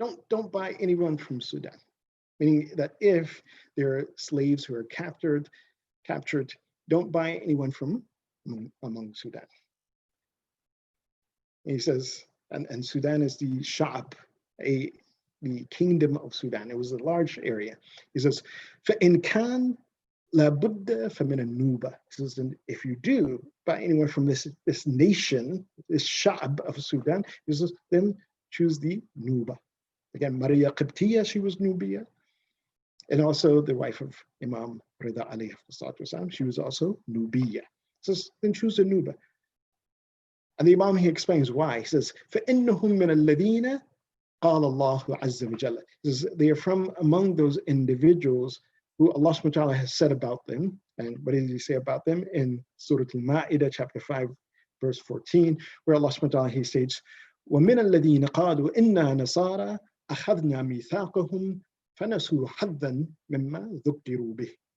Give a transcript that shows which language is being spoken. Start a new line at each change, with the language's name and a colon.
English: Don't buy anyone from Sudan. Meaning that if there are slaves who are captured, don't buy anyone from among Sudan. And he says, and Sudan is the Sha'ab, the kingdom of Sudan. It was a large area. He says,
Arabic: فَإِنْ كَانَ لَابُدَّ فَمِنَ النُّوبَةِ.
English: He says, then if you do buy anyone from this nation, this Sha'ab of Sudan, he says, then choose the Nuba. Again, Maria Qibtiyya, she was Nubia. And also the wife of Imam Rida alayhi wasalam, she was also Nubiya. So then choose a Nuba. And the Imam, he explains why. He says,
Arabic: فَإِنَّهُمْ مِنَ الَّذِينَ قَالَ اللَّهُ عَزَّ وَجَلَّ.
English: He says, they are from among those individuals who Allah subhanahu wa ta'ala has said about them. And what did he say about them? In Surah Al-Ma'idah, chapter 5, verse 14, where Allah subhanahu wa ta'ala, he states,
Arabic: وَمِنَ الَّذِينَ قَالُوا إِنَّا نَصَارَى أَخَذْنَا مِيثَاقَهُمْ فَنَسُوا حَظًّا مِمَّا ذُكِّرُوا بِهِ.